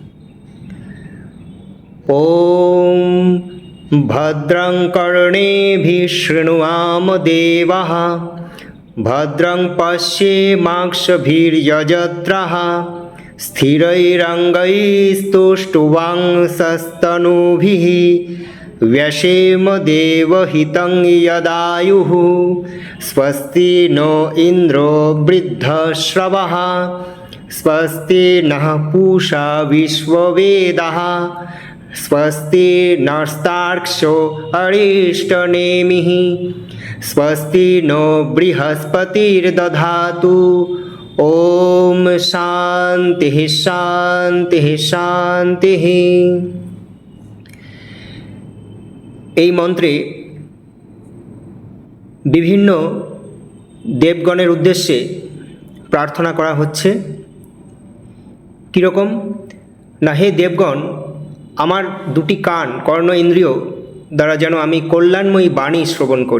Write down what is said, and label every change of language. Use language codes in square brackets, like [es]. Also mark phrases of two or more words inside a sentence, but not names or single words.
[sa] ওম ভদ্রং কর্ণেভিঃ শৃণুয়াম দেবাঃ, ভদ্রং পশ্যেমাক্ষভির্যজত্রাঃ, স্থিরৈরङ्गैस्तुष्टुवांसस्तनूभिः, व्यशेम देवहितं यदायुः। स्वस्ति नो इन्द्रो वृद्धश्रवः, स्वस्ति नः पूषा विश्ववेदाः, स्वस्ति नस्तार्क्ष्यो अरिष्टनेमिः, स्वस्ति नो बृहस्पतिर्दधातु। ओम शांति शांति शांति। [bn] এই মন্ত্রে বিভিন্ন দেবগণের উদ্দেশ্যে প্রার্থনা করা হচ্ছে। কীরকম না, হে দেবগণ, আমার দুটি কান কর্ণ ইন্দ্রিয় দ্বারা যেন আমি কল্যাণময়ী বাণী শ্রবণ করি।